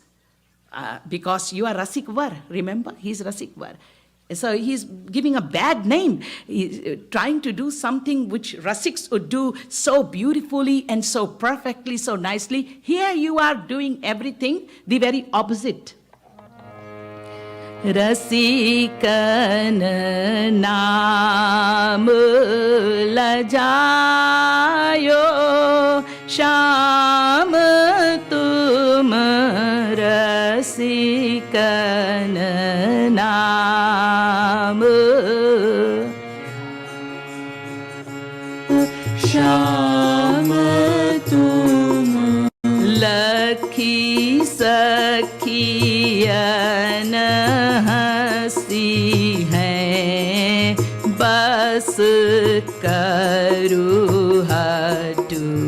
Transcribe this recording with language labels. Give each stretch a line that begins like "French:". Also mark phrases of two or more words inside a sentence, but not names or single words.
English: Because you are Rasik Var, remember? He's Rasik Var. So he's giving a bad name. He's trying to do something which Rasiks would do so beautifully and so perfectly, so nicely. Here you are doing everything the very opposite.
Hindi: रसिकन नाम लजायो श्याम तुम रसिकन नाम श्याम तुम लखी सखियन हंसी हैं बस करू हटू